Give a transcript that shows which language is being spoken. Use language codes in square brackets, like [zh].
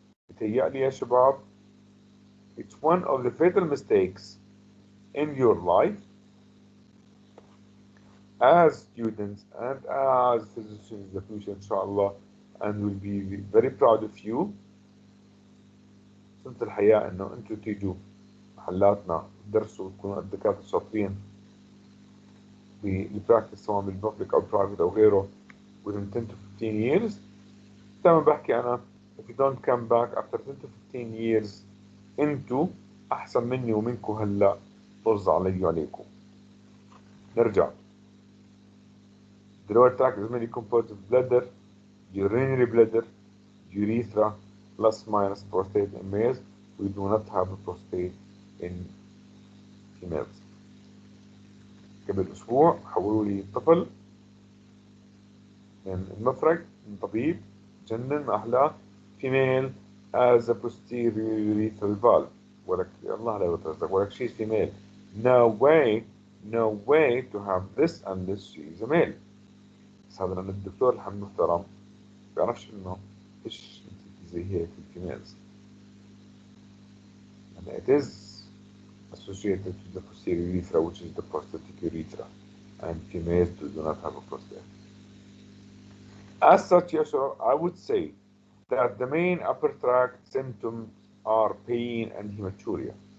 [ar] بتهيألي يا شباب, [en] it's one of the fatal mistakes in your life as students and as physicians in the future, inshallah, and we'll be very proud of you. [ar] سنة الحياة انه انتوا تيجوا محلاتنا تدرسوا وتكونوا الدكاترة شاطرين بالبراكتس سواء بالببليك او برايفت او غيره [en] within 10 to 15 years. [ar] دايما بحكي انا [en] if you don't come back after 10 to 15 years [ar] انتوا احسن مني ومنكم هلا طز علي وعليكم. نرجع. [en] The lower tract is mainly composed of bladder, urinary bladder, urethra, plus minus prostate in males. We do not have a prostate in females. [ar] قبل أسبوع حولوا لي طفل من المفرق من طبيب جنن ما أحلاه [en] female as a posterior urethral valve. [ar] ولك الله لا يترزق ولك [en] she's female. No way to have this unless she is a male. [ar] بس هذا لأن الدكتور المحترم بيعرفش إنه إيش زي هيك في الفيميلز. [en] And it is associated to the posterior urethra, which is the prostatic urethra, and females do not have a prostate. As such, yes, sir, I would say that the main upper tract symptoms are pain and hematuria.